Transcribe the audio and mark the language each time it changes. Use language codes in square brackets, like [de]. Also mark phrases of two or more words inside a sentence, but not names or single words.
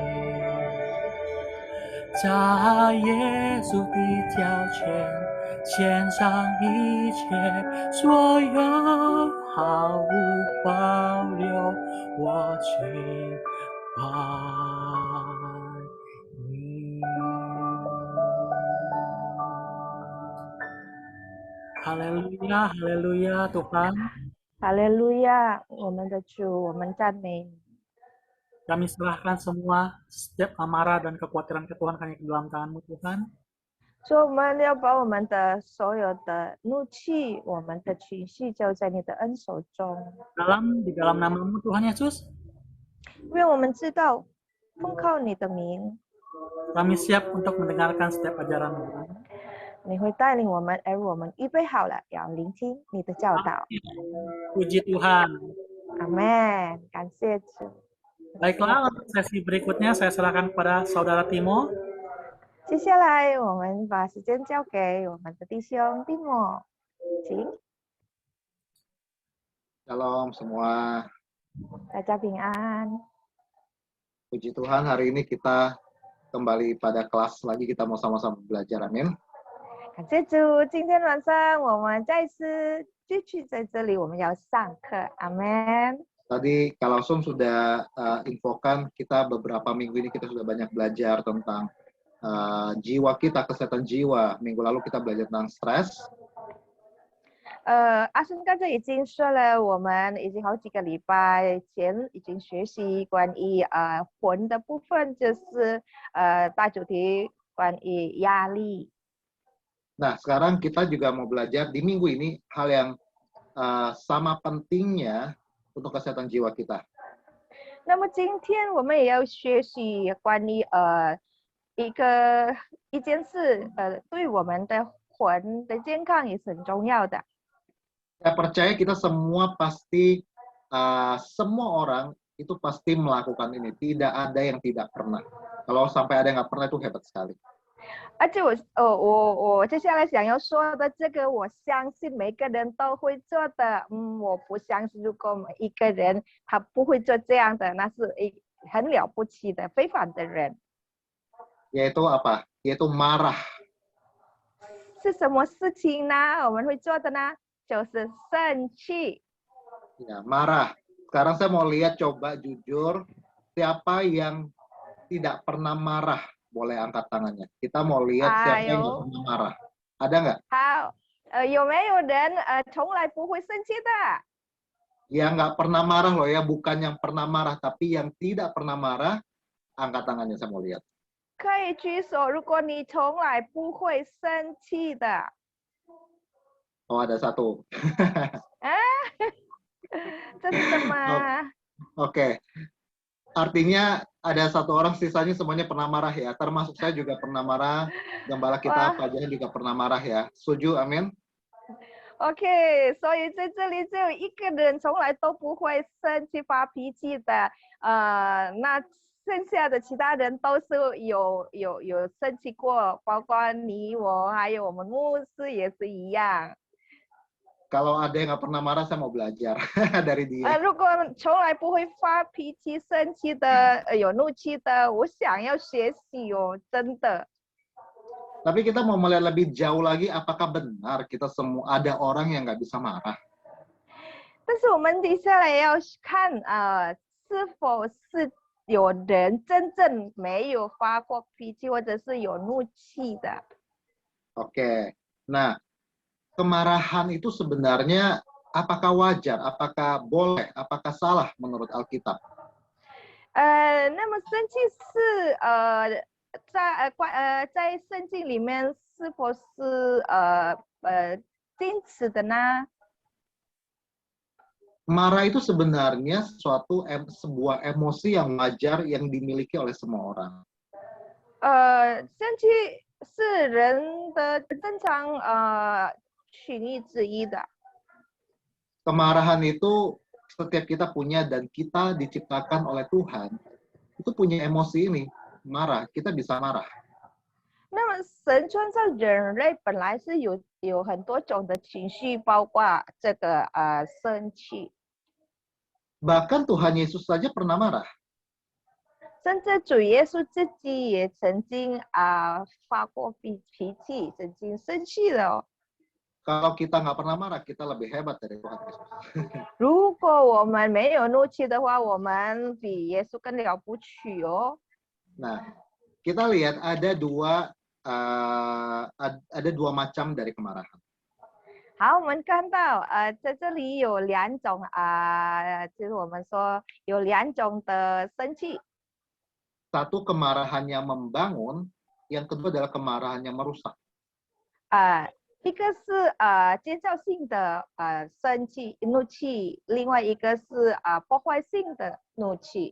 [zh] 在耶稣的脚前，献上一切所有，毫无保留，我敬拜你。哈利路亚，哈利路亚，Tuhan。哈利路亚，我们的主，我们赞美你。 [id] Kami serahkan semua setiap amarah dan kekhawatiran ke Tuhan hanya ke dalam tangan-Mu Tuhan. [zh] 所以我们要把我们的所有的怒气、我们的情绪交在你的恩手中。 [id] Di dalam nama-Mu Tuhan Yesus, [zh] 因为我们知道，奉靠你的名， [id] kami siap untuk mendengarkan setiap ajaran-Mu. [zh] 你会带领我们，而我们预备好了，要聆听你的教导。 [id] Puji Tuhan. [zh] 阿门，感谢主。 [id] Baiklah, untuk sesi berikutnya saya serahkan kepada Saudara Timo. [zh] 接下来，我们把时间交给我们的弟兄蒂莫，请 [id] Shalom semua. [zh] 大家平安。 [id] Puji Tuhan, hari ini kita kembali pada kelas lagi, kita mau sama-sama belajar, amin. [zh] 感谢主，今天晚上我们再次继续在这里，我们要上课，阿门。 [id] Tadi Kak Langsung sudah infokan, kita beberapa minggu ini kita sudah banyak belajar tentang jiwa kita, kesehatan jiwa. Minggu lalu kita belajar tentang stres. [zh] 阿生刚才已经说了，我们已经好几个礼拜前已经学习关于魂的部分，就是大主题关于压力。 [id] Nah, sekarang kita juga mau belajar di minggu ini hal yang sama pentingnya untuk kesehatan jiwa kita. [zh] 那么今天我们也要学习关于一件事，对我们的魂的健康也是很重要的。 [id] Saya percaya kita semua pasti, semua orang itu pasti melakukan ini. Tidak ada yang tidak pernah. Kalau sampai ada yang nggak pernah itu hebat sekali. [zh] 而且我接下来想要说的这个，我相信每个人都会做的。我不相信如果一个人他不会做这样的，那是很了不起的非凡的人。 [id] Yaitu apa? Yaitu marah. [zh] 是什么事情呢？我们会做的呢？就是生气。 [id] Ya, marah. Sekarang saya mau lihat coba jujur, siapa yang tidak pernah marah? Boleh angkat tangannya. Kita mau lihat siapa yang nggak pernah marah. Ada nggak? [zh] 好，有没有人从来不会生气的？ [id] Yang nggak pernah marah loh ya, bukan yang pernah marah, tapi yang tidak pernah marah, angkat tangannya saya mau lihat. [zh] 可以举手，如果你从来不会生气的。 [id] Oh, ada satu. [zh] 真的吗？ [id] Oke. Artinya ada satu orang, sisanya semuanya pernah marah ya. Termasuk saya juga pernah marah. Gembala kita Pak Jahan juga pernah marah ya. Setuju, amin? [zh] OK， 所以在这里只有一个人从来都不会生气发脾气的，那剩下的其他人都是有生气过，包括你我还有我们牧师也是一样。 [id] Kalau ada yang nggak pernah marah, saya mau belajar dari dia. [zh] 如果从来不会发脾气、生气的、有怒气的，我想要学习哦，真的。 [id] Tapi kita mau melihat lebih jauh lagi, apakah benar kita semua ada orang yang nggak bisa marah? [zh] 但是我们接下来要看是否是有人真正没有发过脾气，或者是有怒气的。 [id] Oke. Nah, kemarahan itu sebenarnya apakah wajar, apakah boleh, apakah salah menurut Alkitab? [zh] 那么生气是在圣经里面是否是禁止的呢？ [id] Marah itu sebenarnya sebuah emosi yang wajar yang dimiliki oleh semua orang. [zh] 生气是人的正常情绪之一的。 [id] Kemarahan itu setiap kita punya dan kita diciptakan oleh Tuhan. Itu punya emosi ini, marah. Kita bisa marah. [zh] 那么神创造人类本来是有很多种的情绪，包括这个生气。 [id] Bahkan Tuhan Yesus saja pernah marah. [zh] 甚至主耶稣自己也曾经发过脾气，曾经生气了哦。 [id] Kalau kita nggak pernah marah, kita lebih hebat dari Tuhan Yesus. [zh] 如果我们没有怒气的话，我们比耶稣更了不起哦。 [id] Nah, kita lihat ada dua macam dari kemarahan. [zh] 好，我们看到在这里有两种就是我们说有两种的生气。 [id] Satu kemarahan yang membangun, yang kedua adalah kemarahan yang merusak. [zh] 一个是建造性的生气怒气，另外一个是破坏性的怒气。